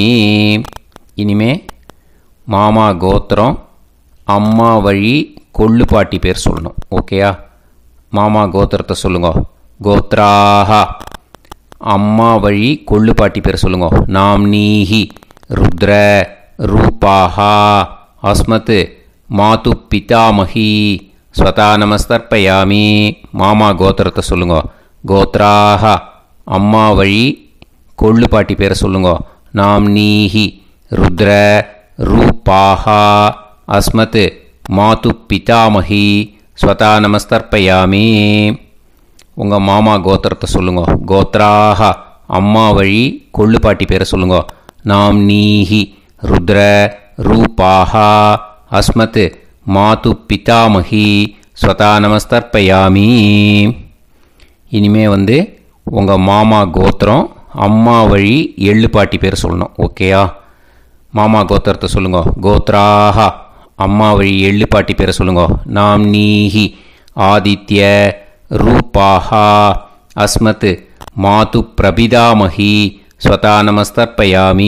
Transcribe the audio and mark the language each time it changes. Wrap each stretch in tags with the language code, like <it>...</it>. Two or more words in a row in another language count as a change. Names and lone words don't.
<ta>இனிமே மாமா கோத்திரம் அம்மா வழி கொள்ளு பாட்டி பேர் சொல்லணும். ஓகேயா? மாமா கோத்திரத்தை சொல்லுங்க. கோத்ராக. அம்மா வழி கொள்ளு பாட்டி பேர் சொல்லுங்க.</ta> <sa>नाम् नीः रुद्र रूपाः अस्मत् मातुः पितामही स्वता நமஸ்தர்ப்பயாமி.</sa> <ta>மாமா கோத்திரத்தை சொல்லுங்க. கோத்ராக அம்மா வழி கொள்ளு பாட்டி பேரை சொல்லுங்க.</ta> <sa>नाम्नीः रुद्र रूपाः अस्मत् मातुः पितामही स्वधा नमस्तर्पयामि.</sa> <ta>உங்கள் மாமா கோத்திரத்தை சொல்லுங்க. கோத்ராக அம்மா வழி கொள்ளு பாட்டி பேரை சொல்லுங்க.</ta> <sa>नाम्नीः रुद्र रूपाः अस्मत् मातुः पितामही स्वधा नमस्तर्पयामि.</sa> <ta>இனிமே உங்கள் மாமா கோத்திரம் அம்மா வழி எள்ளு பாட்டி பேர் சொல்லணும். ஓகேயா? மாமா கோத்திரத்தை சொல்லுங்க. கோத்ராக அம்மா வழி எள்ளு பாட்டி பேரை சொல்லுங்க.</ta> <sa>नाम्नीः आदित्य रूपाः अस्मत् मातुः प्रपितामही स्वधा नमस्तर्पयामि.</sa>